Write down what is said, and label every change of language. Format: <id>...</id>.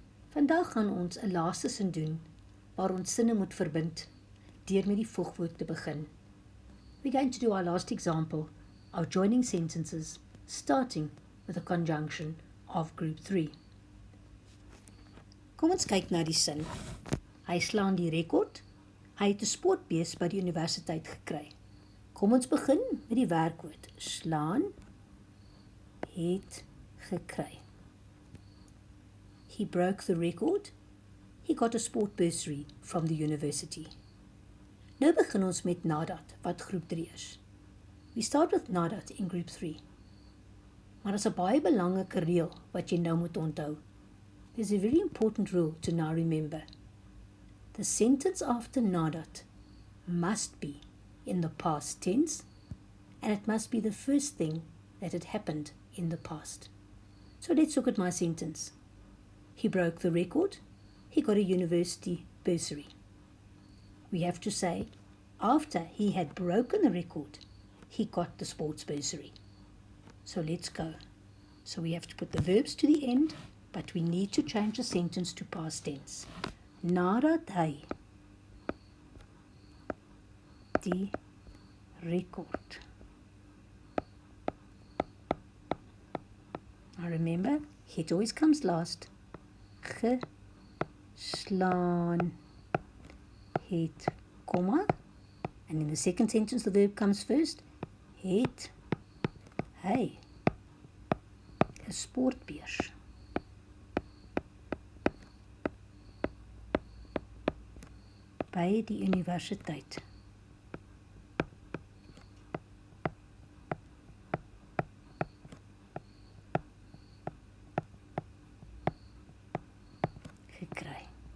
<af>Vandag gaan ons 'n laaste sin doen waar ons sinne moet verbind deur met die voegwoord te begin.</af> <en>We're going to do our last example of joining sentences starting with a conjunction of group 3.</en> <af>Kom ons kyk na die sin. Hy slaan die rekord. Hy het 'n sportbees by die universiteit gekry. Kom ons begin met die werkwoord. Slaan, het gekry.</af> <en>He broke the record. He got a sport bursary from the university.</en> <af>Nou begin ons met nadat, wat groep 3 is.</af> <en>We start with nadat in group 3.</en> <af>Maar is 'n baie belangrike reël wat jy nou moet onthou.</af> <en>There's a very important rule to now remember. The sentence after nadat must be in the past tense, and it must be the first thing that had happened in the past. So let's look at my sentence. He broke the record. He got a university bursary. We have to say, after he had broken the record, he got the sports bursary. So let's go. So we have to put the verbs to the end, but we need to change the sentence to past tense.</en> <af>Nadat hy die rekord.</af> <en>Now remember, it always comes last.</en> <af>Geslaan het,</af> <en>comma, and in the second sentence the verb comes first.</en> <af>Het hy 'n sportbeurs by die universiteit gekry.</af>